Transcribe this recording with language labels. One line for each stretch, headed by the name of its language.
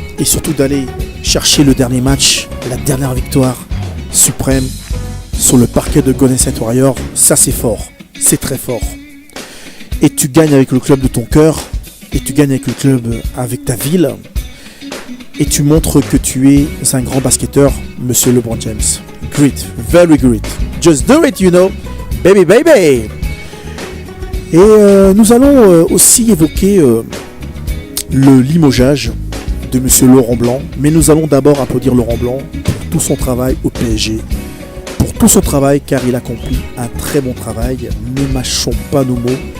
French: Et surtout d'aller chercher le dernier match, la dernière victoire suprême sur le parquet de Golden State Warriors, ça c'est fort, c'est très fort. Et tu gagnes avec le club de ton cœur, et tu gagnes avec le club, avec ta ville, et tu montres que tu es un grand basketteur, monsieur LeBron James.
English: Great, very great. Just do it, you know, baby, baby.
French: Et nous allons aussi évoquer le limogeage de monsieur Laurent Blanc. Mais nous allons d'abord applaudir Laurent Blanc pour tout son travail au PSG. Pour tout son travail, car il accomplit un très bon travail. Ne mâchons pas nos mots.